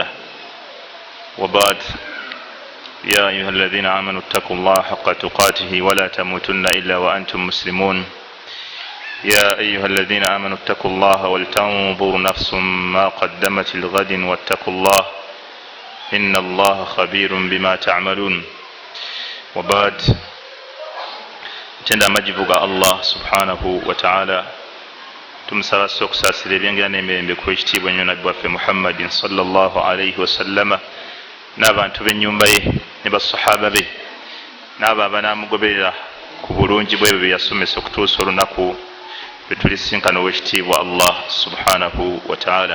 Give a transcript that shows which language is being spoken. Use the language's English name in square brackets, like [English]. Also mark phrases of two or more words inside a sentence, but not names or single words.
[Arabic] وبعد، يا أيها الذين آمنوا اتقوا الله حق تقاته ولا تموتن إلا وأنتم مسلمون. يا أيها الذين آمنوا اتقوا الله ولتنظر نفس ما قدمت لغد واتقوا الله إن الله خبير بما تعملون. وبعد، [Ganda] tenda majibu ga Allah [Arabic] subhanahu wa ta'ala, [Ganda] tumusaba sokusasira ebyengira n'emirembe ku ekitiibwa nnyo nabbi waffe Muhammadin [Arabic] sallallahu alayhi wasallama [Ganda] n'abantu b'ennyumba ye ne basahaba be n'abo abanaamugoberera ku bulungi bwebyo bye yasomesa okutuusa olunaku lwe tulisinkana ow'ekitiibwa Allah [Arabic] subhanahu wa ta'ala.